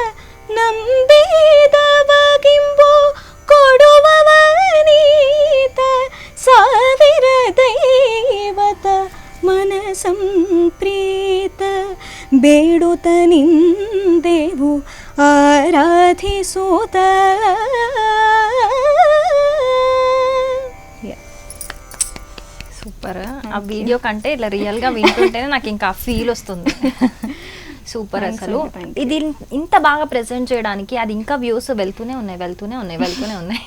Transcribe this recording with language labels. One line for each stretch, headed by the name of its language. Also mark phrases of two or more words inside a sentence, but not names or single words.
Kannada: ನಂಬಿದವಗಿಂಬು ಕೊಡುವವನೀತ ಸಾವಿರ ದೈವತ ಮನಸಂ ಪ್ರೀತ ಬೇಡುತ್ತ ನಿಂದೆವು ಆರಾಧಿಸುತ್ತ.
Telugu: సూపర్. ఆ వీడియో కంటే ఇట్లా రియల్ గా వింటుంటేనే నాకు ఇంకా ఫీల్ వస్తుంది. సూపర్. అసలు ఇది ఇంత బాగా ప్రెజెంట్ చేయడానికి అది ఇంకా వ్యూస్ వెళ్తూనే ఉన్నాయి.